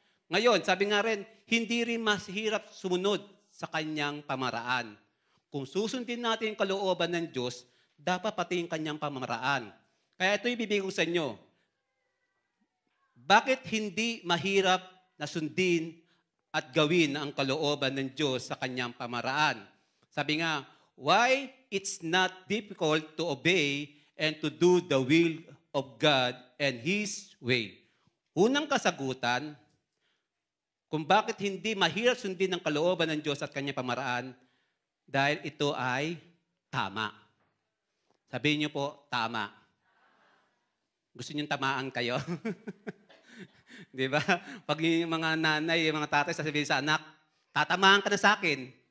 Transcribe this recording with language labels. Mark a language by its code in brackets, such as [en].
[tl] Ngayon, sabi nga rin, hindi rin mahirap sumunod sa kanyang pamaraan. Kung susundin natin yung kalooban ng Diyos, dapat pati yung kanyang pamaraan. Kaya ito ibibigay ko sa inyo. Bakit hindi mahirap na sundin at gawin ang kalooban ng Diyos sa kanyang pamaraan? Sabi nga, [en] why it's not difficult to obey and to do the will of God and His way. [tl] Unang kasagutan, kung bakit hindi mahirap sundin ang kalooban ng Diyos at kanyang pamaraan, dahil ito ay tama. Sabihin niyo po, tama. Gusto niyo tamaan kayo? Di ba? Pag yung mga nanay, yung mga tatay, sasabihin sa anak, tatamaan ka na sa akin.